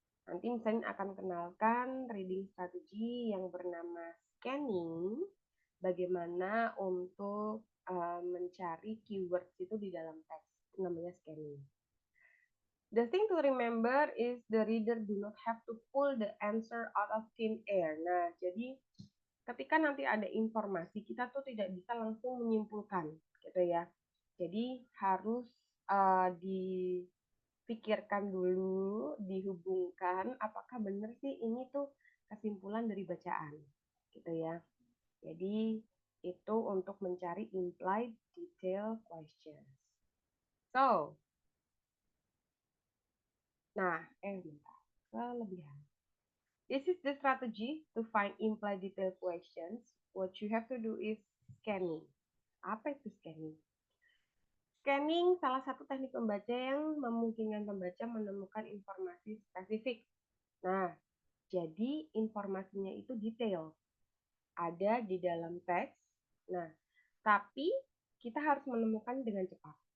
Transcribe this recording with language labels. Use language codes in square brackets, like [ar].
[id] Nanti misalnya akan kenalkan reading strategy yang bernama scanning, bagaimana untuk mencari keywords itu di dalam teks, namanya scanning. [en] The thing to remember is the reader do not have to pull the answer out of thin air. [id] Nah, jadi ketika nanti ada informasi, kita tuh tidak bisa langsung menyimpulkan, gitu ya. Jadi harus dipikirkan dulu, dihubungkan, apakah benar sih ini tuh kesimpulan dari bacaan, gitu ya. Jadi itu untuk mencari implied detail questions. So, nah, bentar. Kelebihan. [en] This is the strategy to find implied detailed questions. What you have to do is scanning. [id] Apa itu scanning? Scanning salah satu teknik membaca yang memungkinkan pembaca menemukan informasi spesifik. Nah, jadi informasinya itu detail. Ada di dalam teks. Nah, tapi kita harus menemukan dengan cepat.